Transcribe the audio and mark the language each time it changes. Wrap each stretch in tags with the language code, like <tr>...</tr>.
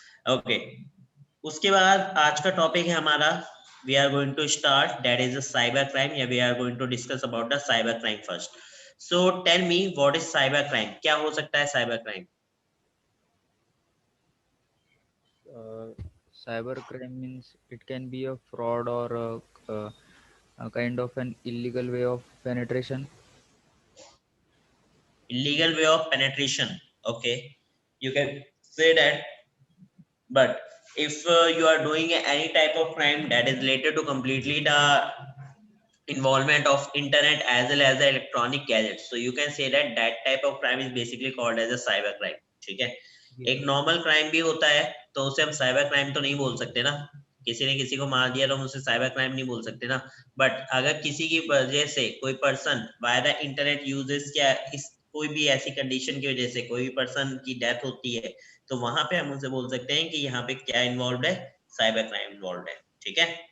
<en>okay,</en> <hi>उसके बाद आज का टॉपिक है हमारा,</hi> <en>We are going to start that is a cyber crime, या we are going to discuss about the cyber crime first. So tell me what is cyber crime,</en> <hi>क्या हो सकता है</hi> <en>Cyber crime? Uh, Cyber crime means it can be a fraud or a kind of an illegal way of penetration. Illegal way of penetration, okay, you can say that, but if you are doing any type of crime that is related to completely the involvement of internet as well as the electronic gadgets, so you can say that that type of crime is basically called as a cyber crime,</en> <hi>ठीक है?</hi> <en>Yes,</en> <hi>एक</hi> <en>sir.</en> <hi>Normal crime भी होता है तो उसे हम cyber crime तो नहीं बोल सकते ना, किसी ने किसी को मार दिया तो हम उसे साइबर क्राइम नहीं बोल सकते ना। बट अगर किसी की वजह से कोई person</hi> <en>by the internet uses,</en> <hi>क्या इस कोई भी ऐसी कंडीशन की वजह से कोई भी पर्सन की डेथ होती है तो वहां पे हम उसे बोल सकते हैं कि यहाँ पे क्या इन्वॉल्व है, साइबर क्राइम इन्वॉल्व है, ठीक है?</hi>